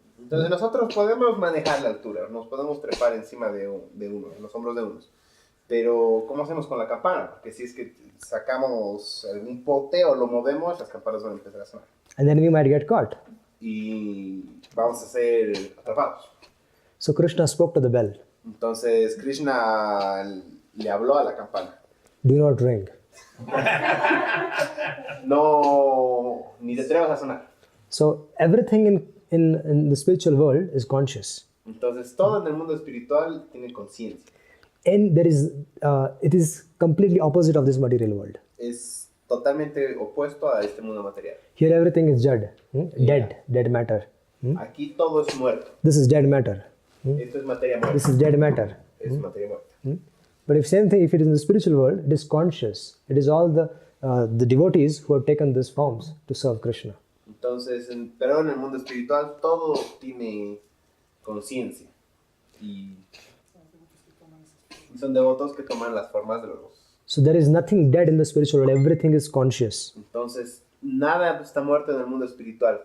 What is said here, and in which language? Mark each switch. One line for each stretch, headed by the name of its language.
Spanish: Entonces nosotros podemos manejar la altura, nos podemos trepar encima de uno, en los hombros de unos. Pero, ¿cómo hacemos con la campana? Porque si es que sacamos algún pote o lo movemos, las campanas van a empezar a sonar.
English: And then we might get caught.
Spanish: Y vamos a ser atrapados.
English: So Krishna spoke to the bell.
Spanish: Entonces Krishna le habló a la campana.
English: Do not ring.
Spanish: No, ni te atrevas a sonar.
English: So everything in the spiritual world is conscious.
Spanish: Entonces todo en el mundo espiritual tiene conciencia.
English: And it is completely opposite of this material world.
Spanish: Es totalmente opuesto a este mundo material.
English: Here everything is dead, dead matter.
Spanish: Aquí todo es muerto.
English: This is dead matter.
Spanish: Esto es materia muerta.
English: This is dead matter.
Spanish: Es materia muerta.
English: But if it is in the spiritual world, it is conscious. It is all the devotees who have taken these forms to serve Krishna.
Spanish: Entonces, pero en el mundo espiritual todo tiene conciencia. Y son devotos que toman las formas de los.
English: So there is nothing dead in the spiritual world. Everything is conscious.
Spanish: Entonces, nada está muerto en el mundo espiritual.